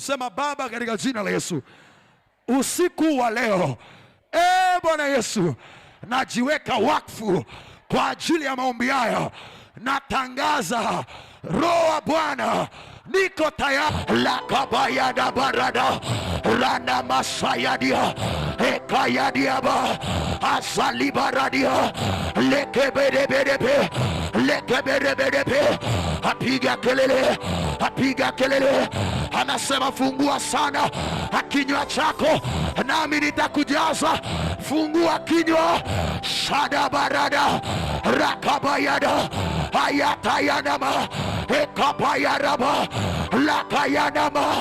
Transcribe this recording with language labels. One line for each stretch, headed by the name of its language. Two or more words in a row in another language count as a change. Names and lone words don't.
Swahili: Sema Baba katika jina la Yesu. Usiku wa leo, Bwana Yesu, najiweka wakfu kwa ajili ya maombi haya. Natangaza Roho wa Bwana, niko tayari. La kabaya da barada rana masayadia ekayadia ba asali baradia lekebereberebe apiga kelele, anasema fungua sana kinywa chako nami nitakujaza. Fungua kinywa. Shada barada rakabayada ayatayanama ekabayaraba lakayanama.